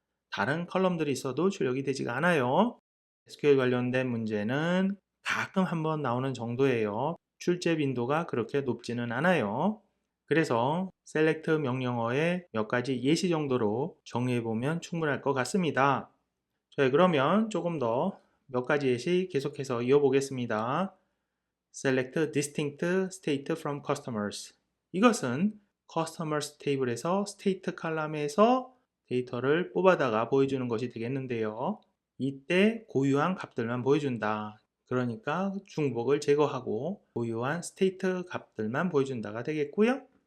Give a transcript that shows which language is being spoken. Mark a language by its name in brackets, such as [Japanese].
[Korean] 다른 컬럼들이 있어도 출력이 되지가 않아요. SQL 관련된 문제는 가끔 한번 나오는 정도예요. 출제 빈도가 그렇게 높지는 않아요. 그래서 select 명령어의 몇 가지 예시 정도로 정리해보면 충분할 것 같습니다. 자, 그러면 조금 더 몇 가지 예시 계속해서 이어보겠습니다. [English] Select distinct state from customers. [Korean] 이것은 customers 테이블에서 state 컬럼에서 데이터를 뽑아다가 보여주는 것이 되겠는데요. 이때 고유한 값들만 보여준다. 그러니까 중복을 제거하고 고유한 state 값들만 보여준다가 되겠고요.